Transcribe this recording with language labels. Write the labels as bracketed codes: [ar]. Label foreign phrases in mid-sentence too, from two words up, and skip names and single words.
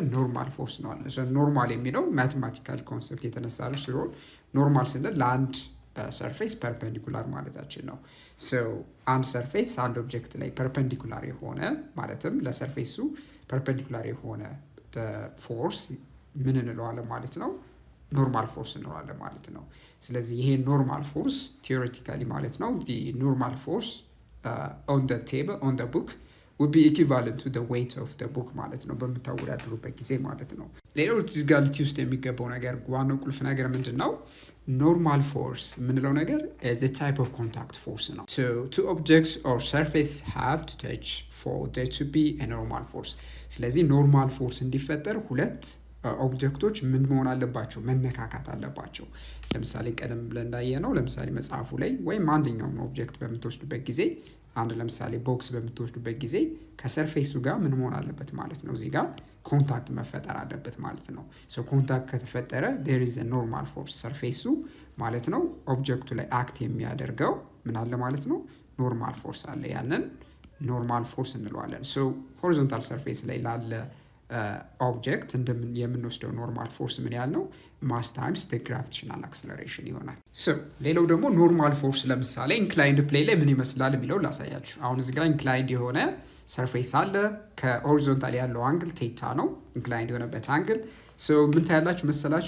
[en] normal force [am] እንለዋለን። ኖርማል የሚለው [en] mathematical concept [am] የተነሳ ሲሆን ኖርማል ስንል ለአንድ [en] surface perpendicular [am] ማለታችን ነው። አንድ ሰርፌስ አንድ ኦብጀክት ላይ ፐርፔንዲኩላር የሆነ ማለትም ለሰርፌሱ ፐርፔንዲኩላር የሆነ ፎርስ ምን እንለዋለን ማለት ነው? [en] normal force [am] እንለዋለን ማለት ነው። ስለዚህ ይሄ [en] normal force theoretically [am] ማለት ነው [en] normal force on the table on the book would be equivalent to the weight of the book [am] ማለት ነው በምታወዳድሩበት ጊዜ ማለት ነው። ሌላው እዚህ ጋር ውስጥ የሚገባው ነገር ዋናው ቁልፍ ነገር ምንድን ነው? [en] normal force [am] የምንለው ነገር [en] is a type of contact force [am] ነው። [en] so two objects or surface have to touch for there to be a normal force። [am] ስለዚህ [en] normal force [am] እንዲፈጠር ሁለት ኦብጀክቶች ምን መሆን አለባቸው? መነካካት አለባቸው። ለምሳሌ ቀደም ብለን እንዳየነው ለምሳሌ መጽሐፉ ላይ ወይም አንደኛውም ኦብጀክት በምትወስዱበት ጊዜ አንድ ለምሳሌ ቦክስ በምትወስዱበት ጊዜ ከሰርፌሱ ጋር ምን መሆን አለበት ማለት ነው? እዚህ ጋር ኮንታክት መፈጠር አለበት ማለት ነው። ኮንታክት ከተፈጠረ [en] there is a normal force [am] ሰርፌሱ ማለት ነው ኦብጀክቱ ላይ አክት የሚያደርገው ምን አለ ማለት ነው? [en] normal force [am] አለ። ያንን [en] normal force [am] እንለዋለን። ሆሪዞንታል ሰርፌስ ላይ ላለ ኦብጀክት የምንወስደው [en] normal force [am] ምን ያህል ነው? [en] mass times the gravitational acceleration [am] ይሆናል። ሌላው ደግሞ [en] normal force [am] ለምሳሌ [en] inclined plane [am] ላይ ምን ይመስላል የሚለው ላሳያችሁ። አሁን እዚህ ጋር ኢንክላይንድ የሆነ ሰርፌስ አለ። ከሆሪዞንታል ያለው አንግል ቴታ ነው ኢንክላይንድ የሆነበት አንግል። ምን ታያላችሁ መሰላችሁ?